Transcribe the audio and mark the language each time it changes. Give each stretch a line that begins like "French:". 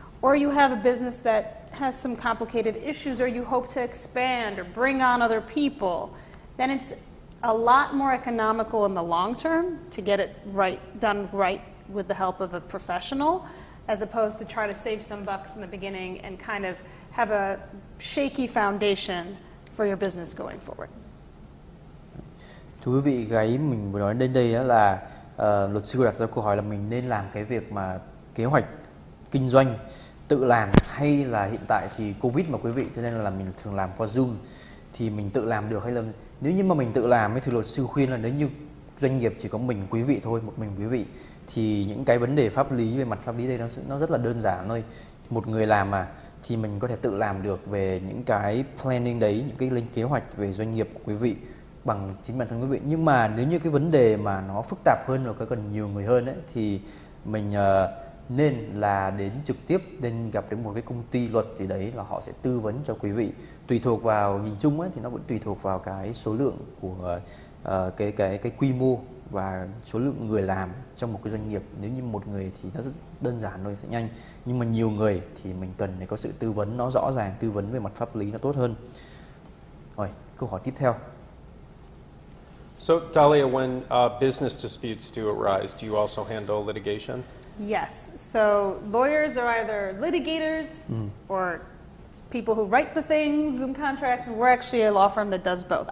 English: or you have a business that has some complicated issues, or you hope to expand or bring on other people, then it's a lot more economical in the long term to get it done right with the help of a professional, as opposed to try to save some bucks in the beginning and kind of have a shaky foundation for your business going forward.
Vietnamese: Thưa quý vị, cái mình vừa nói đến đây là luật sư đặt ra câu hỏi là mình nên làm cái việc mà kế hoạch kinh doanh tự làm, hay là hiện tại thì Covid mà quý vị, cho nên là mình thường làm qua Zoom, thì mình tự làm được, hay là nếu như mà mình tự làm thì luật sư khuyên là nếu như doanh nghiệp chỉ có mình quý vị thôi, một mình quý vị, thì những cái vấn đề pháp lý, về mặt pháp lý đây nó rất là đơn giản thôi. Một người làm mà thì mình có thể tự làm được về những cái planning đấy, những cái lên kế hoạch về doanh nghiệp của quý vị bằng chính bản thân quý vị. Nhưng mà nếu như cái vấn đề mà nó phức tạp hơn và có cần nhiều người hơn ấy, thì mình nên là đến trực tiếp, nên gặp đến một cái công ty luật gì đấy, là họ sẽ tư vấn cho quý vị. Tùy thuộc vào, nhìn chung ấy, thì nó vẫn tùy thuộc vào cái số lượng của cái quy mô và số lượng người làm trong một cái doanh nghiệp. Nếu như một người thì nó rất đơn giản thôi, sẽ nhanh, nhưng mà nhiều người thì mình cần phải có sự tư vấn nó rõ ràng, tư vấn về mặt pháp lý nó tốt hơn. Rồi, câu hỏi tiếp theo.
English: So, Dahlia, when business disputes do arise, do you also handle litigation? Yes. So lawyers are either litigators or people who write the things and contracts, and we're actually a law firm that does both.